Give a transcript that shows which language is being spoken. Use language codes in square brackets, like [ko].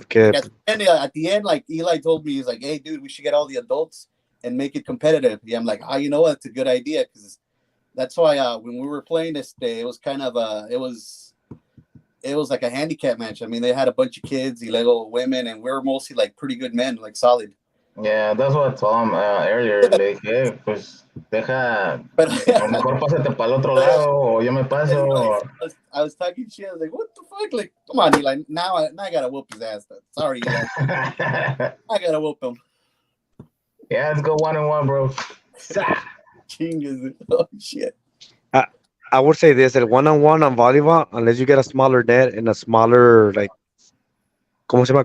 [en] At the end, like Eli told me, he's like, hey, dude, we should get all the adults and make it competitive. Yeah, I'm like, you know what? It's a good idea because that's why when we were playing this day, it was kind of it was like a handicap match. I mean, they had a bunch of kids, illegal women, and we were mostly like pretty good men, like solid. Yeah, that's what I told him earlier. Like, hey, [es] pues deja, a lo mejor pásate para el otro lado, o yo me paso. [en] I was talking shit. I was like, what the fuck? Like, come on, Eli. Now I gotta whoop his ass. Sorry, Eli. I gotta whoop him. Yeah, let's go 1-1, bro. Chingas. Oh, shit. I would say this: that one-on-one on volleyball, unless you get a smaller net and a smaller, like, [es] ¿cómo se llama?